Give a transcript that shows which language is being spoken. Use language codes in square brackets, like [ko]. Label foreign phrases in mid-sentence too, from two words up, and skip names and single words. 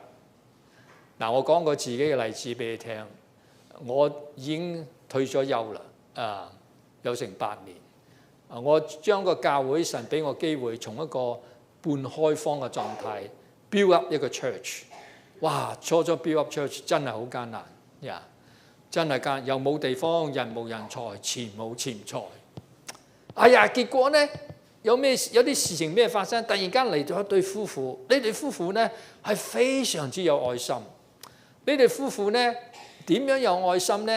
[yue] 嗱，我講過自己嘅例子俾你聽，我已經退咗休啦，有成8年。我將個教會神俾我機會，從一個半開放嘅狀態 [en] build up [yue] 一個 church。哇，初 [en] build up church [yue] 真係好艱難呀，真係艱，又冇地方，人無人才，錢冇錢財。哎呀，結果咧有啲事情咩發生？突然間嚟咗一對夫婦，呢對夫婦咧係非常之有愛心。呢對夫婦咧點樣有愛心咧？